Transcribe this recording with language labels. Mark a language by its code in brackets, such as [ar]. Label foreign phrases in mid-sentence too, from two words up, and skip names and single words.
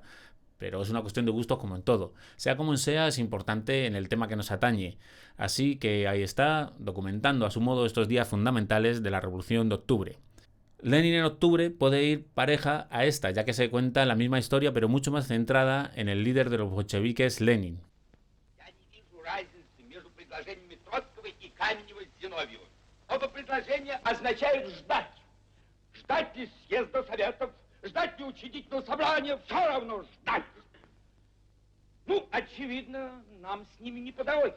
[es] Pero es una cuestión de gustos como en todo. Sea como sea, es importante en el tema que nos atañe. Así que ahí está, documentando a su modo estos días fundamentales de la Revolución de Octubre. Lenin en octubre puede ir pareja a esta, ya que se cuenta la misma historia, pero mucho más centrada en el líder de los bolcheviques, Lenin. [ru] Оба предложения означают ждать. Ждать ли съезда советов, ждать ли учредительного собрания, все равно ждать. Ну, очевидно, нам с ними не по дороге.